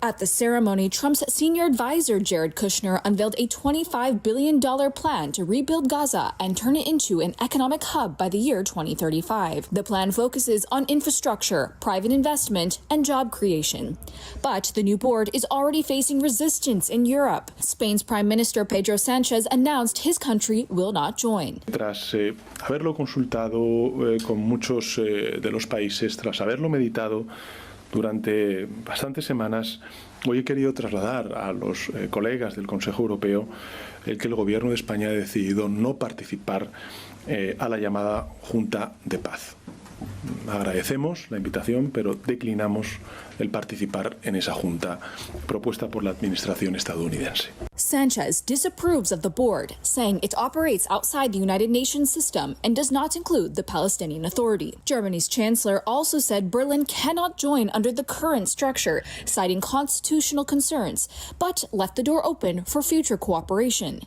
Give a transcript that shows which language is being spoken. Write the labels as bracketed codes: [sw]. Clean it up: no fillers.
[en] At the ceremony, Trump's senior advisor, Jared Kushner, unveiled a $25 billion plan to rebuild Gaza and turn it into an economic hub by the year 2035. The plan focuses on infrastructure, private investment, and job creation. But the new board is already facing resistance in Europe. Spain's Prime Minister Pedro Sánchez announced his country will not join. [es] Tras haberlo consultado con muchos de los países, tras haberlo meditado durante bastantes semanas, hoy he querido trasladar a los colegas del Consejo Europeo el que el Gobierno de España ha decidido no participar a la llamada Junta de Paz. Agradecemos la invitación, pero declinamos el participar en esa junta propuesta por la administración estadounidense. [en] Sanchez disapproves of the board, saying it operates outside the United Nations system and does not include the Palestinian Authority. Germany's chancellor also said Berlin cannot join under the current structure, citing constitutional concerns, but left the door open for future cooperation.